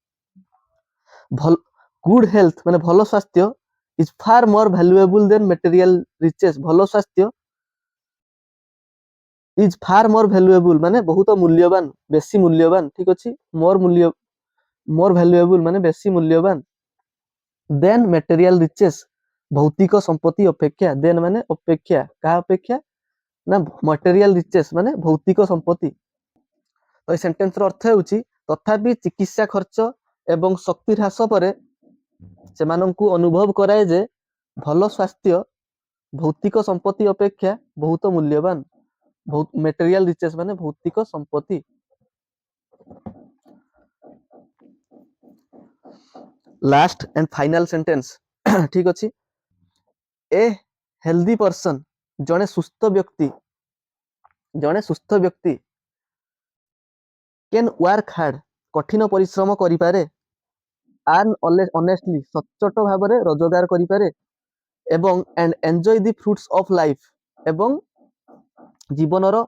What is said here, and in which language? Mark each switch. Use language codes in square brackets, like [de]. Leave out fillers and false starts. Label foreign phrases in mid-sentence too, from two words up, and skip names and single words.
[en] good health [or] ମାନେ ଭଲ ସ୍ୱାସ୍ଥ୍ୟ [en] is far more valuable than material riches, [or] ଭଲ ସ୍ୱାସ୍ଥ୍ୟ [en] is far more valuable [or] ମାନେ ବହୁତ ମୂଲ୍ୟବାନ, ବେଶୀ ମୂଲ୍ୟବାନ, ଠିକ ଅଛି, [en] more valuable [or] ମାନେ ବେଶୀ ମୂଲ୍ୟବାନ [en] then material riches, [or] ଭୌତିକ ସମ୍ପତ୍ତି ଅପେକ୍ଷା, then ମାନେ ଅପେକ୍ଷା, କାହା ଅପେକ୍ଷା ନା [en] material riches [or] ମାନେ ଭୌତିକ ସମ୍ପତ୍ତି। ତ এই ସେଣ୍ଟେନ୍ସର ଅର୍ଥ ହେଉଛି ତଥାପି ଚିକିତ୍ସା ଖର୍ଚ୍ଚ ଏବଂ ଶକ୍ତି ହ୍ରାସ ପରେ ସେମାନଙ୍କୁ ଅନୁଭବ କରାଏ ଯେ ଭଲ ସ୍ୱାସ୍ଥ୍ୟ ଭୌତିକ ସମ୍ପତ୍ତି ଅପେକ୍ଷା ବହୁତ ମୂଲ୍ୟବାନ, [en] material riches [or] ମାନେ ଭୌତିକ ସମ୍ପତ୍ତି। [en] ଲାଷ୍ଟ and final sentence [or] ଠିକ ଅଛି, [en] a healthy person [or] ଜଣେ ସୁସ୍ଥ ବ୍ୟକ୍ତି [en] can work hard [or] କଠିନ ପରିଶ୍ରମ କରିପାରେ, [en] earn honestly [or] ସଚ୍ଚୋଟ ଭାବରେ ରୋଜଗାର କରିପାରେ ଏବଂ [en] and enjoy the fruits of life [or] ଏବଂ ଜୀବନର